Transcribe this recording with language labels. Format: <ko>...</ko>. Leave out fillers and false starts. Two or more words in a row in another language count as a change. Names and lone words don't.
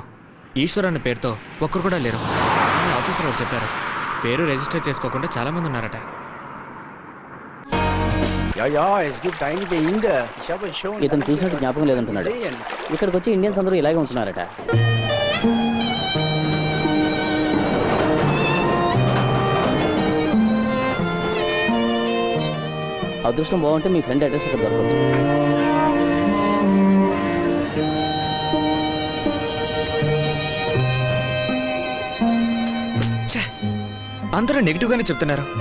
<te>ఈశ్వర్ అన్న పేరుతో ఒక్కరు కూడా లేరు. ఆఫీసర్ వారు చెప్పారు, పేరు రిజిస్టర్ చేసుకోకుండా చాలా మంది ఉన్నారట.</te> <de>Ja, ja, es gibt einige Inder. Ich habe schon.</de> <te>ఇతను చూసినట్టు జ్ఞాపకం లేదంటున్నాడు. ఇక్కడికి వచ్చి ఇండియన్స్ అందరూ ఇలాగే ఉంటున్నారట. అదృష్టం బాగుంటే మీ</te> <en>friend address</en> <te>ఇక్కడ దొరకవచ్చు. అందరూ నెగిటివ్ గానే చెప్తున్నారు.</te>